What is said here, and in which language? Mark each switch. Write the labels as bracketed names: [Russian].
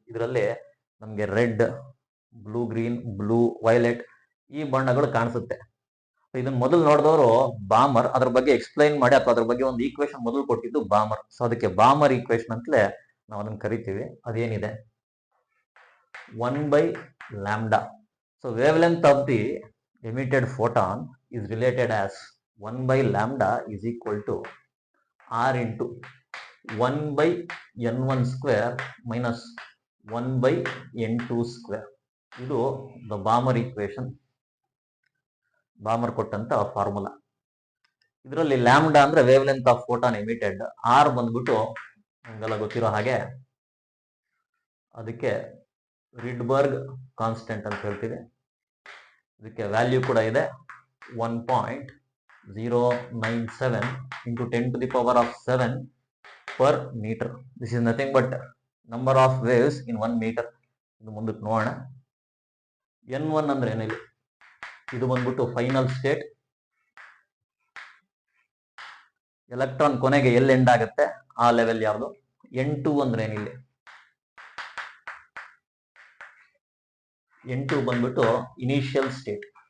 [Kannada] ಇದರಲ್ಲಿ ನಮ್ಗೆ red, blue, green, blue, violet ಈ ಬಣ್ಣಗಳು ಕಾಣಿಸುತ್ತೆ. ಇದನ್ನ ಮೊದಲು ನೋಡಿದವರು ಬಾಮರ್. ಅದ್ರ ಬಗ್ಗೆ ಎಕ್ಸ್ಪ್ಲೈನ್ ಮಾಡಿ ಅಥವಾ ಅದ್ರ ಬಗ್ಗೆ ಒಂದು ಈಕ್ವೇಶನ್ ಮೊದಲು ಕೊಟ್ಟಿದ್ದು ಬಾಮರ್. ಸೊ ಅದಕ್ಕೆ ಬಾಮರ್ ಈಕ್ವೇಶನ್ ಅಂತಲೇ ನಾವು ಅದನ್ನ ಕರಿತೀವಿ. ಅದೇನಿದೆ 1/λ. [English] So wavelength of the emitted photon is related as 1/λ is equal to r into 1/n1 square minus 1/n2 square. [Kannada] ಇದು ದ ಬಾಮರ್ ಈಕ್ವೇಶನ್, ಬಾಮರ್ ಕೊಟ್ಟಂತ ಫಾರ್ಮುಲಾ. ಇದರಲ್ಲಿ ಲ್ಯಾಂಬ್ಡಾ ಅಂದ್ರೆ wave length of photon emitted, R ಬಂದ್ಬಿಟ್ಟು ನಮಗೆಲ್ಲ ಗೊತ್ತಿರೋ ಹಾಗೆ ಅದಕ್ಕೆ ರಿಡ್ಬರ್ಗ್ ಕಾನ್ಸ್ಟೆಂಟ್ ಅಂತ ಹೇಳ್ತೀವಿ. ಇದಕ್ಕೆ ವ್ಯಾಲ್ಯೂ ಕೂಡ ಇದೆ [English] 1.097 into 10 to the power of 7 per meter. This is nothing but number of waves in 1 meter. [Kannada] ಇದು ಮುಂದಕ್ಕೆ ನೋಡೋಣ. n1 ಅಂದ್ರೆ ಏನಿಲ್ಲ, ಇದು ಬಂದ್ಬಿಟ್ಟು ಫೈನಲ್ ಸ್ಟೇಟ್. ಎಲೆಕ್ಟ್ರಾನ್ ಕೊನೆಗೆ ಎಲ್ಲಿ ಎಂಡ್ ಆಗುತ್ತೆ ಆ ಲೆವೆಲ್ ಯಾವುದು. n2 ಅಂದ್ರೆ ಏನಿಲ್ಲ, n2 ಬಂದ್ಬಿಟ್ಟು ಇನಿಷಿಯಲ್ ಸ್ಟೇಟ್.